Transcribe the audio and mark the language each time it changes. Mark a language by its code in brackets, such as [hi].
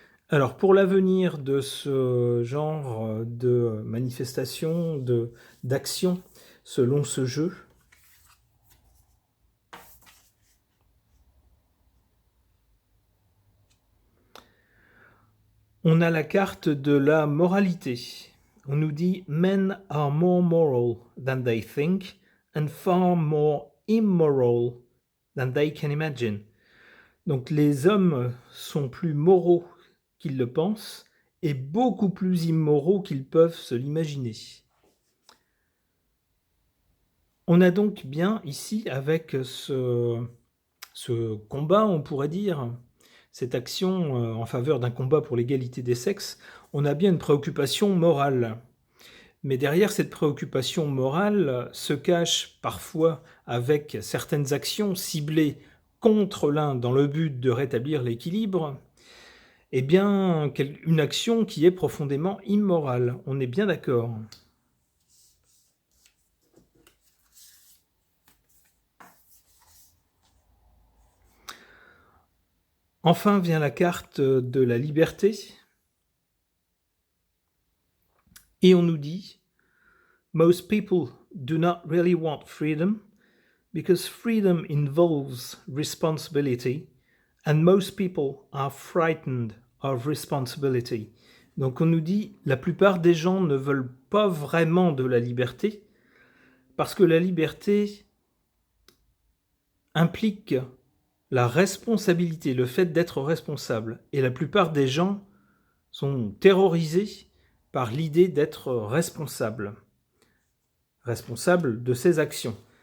[fr] Alors pour l'avenir de ce genre de manifestation, d'action selon ce jeu, on a la carte de la moralité. On nous dit [en] « Men are more moral than they think and far more immoral than they can imagine ». [fr] Donc les hommes sont plus moraux qu'ils le pensent et beaucoup plus immoraux qu'ils peuvent se l'imaginer. On a donc bien ici, avec ce combat, on pourrait dire, cette action en faveur d'un combat pour l'égalité des sexes, on a bien une préoccupation morale. Mais derrière cette préoccupation morale se cache parfois, avec certaines actions ciblées contre l'un dans le but de rétablir l'équilibre, eh bien, une action qui est profondément immorale. On est bien d'accord. Enfin vient la carte de la liberté. Et on nous dit [en] « Most people do not really want freedom because freedom involves responsibility and most people are frightened of responsibility ». [fr] Donc on nous dit « La plupart des gens ne veulent pas vraiment de la liberté parce que la liberté implique la responsabilité, le fait d'être responsable. Et la plupart des gens sont terrorisés par l'idée d'être responsable de ses actions.